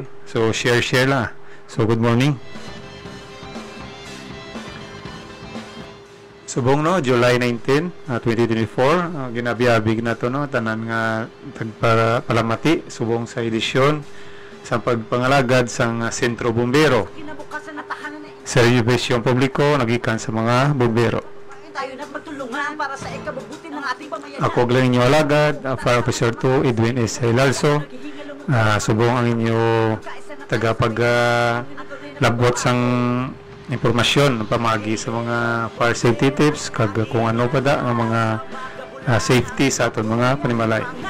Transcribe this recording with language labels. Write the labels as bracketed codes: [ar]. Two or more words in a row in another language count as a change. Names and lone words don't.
[hil] So share lang. So [en] good morning. [hil] Subong no, July 19, 2024, ginabiabig na to no, tanan nga para palamati subong sa edisyon sa pagpangalagad sang sentro bombero. [tl] Kinabukasan na tahanan na Serbisyong publiko nagikan sa mga bombero. tayo na magtulungan para sa ikabubuti ng ating pamayanan. [hil] Ako lang inyo alagad, Fire Officer 2, Edwin S. Hilalso. Subong ang inyo tagapag labot sang impormasyon pamagi sa mga [en] fire safety tips [hil] kag kung ano pa da ang mga safety sa aton mga panimalay.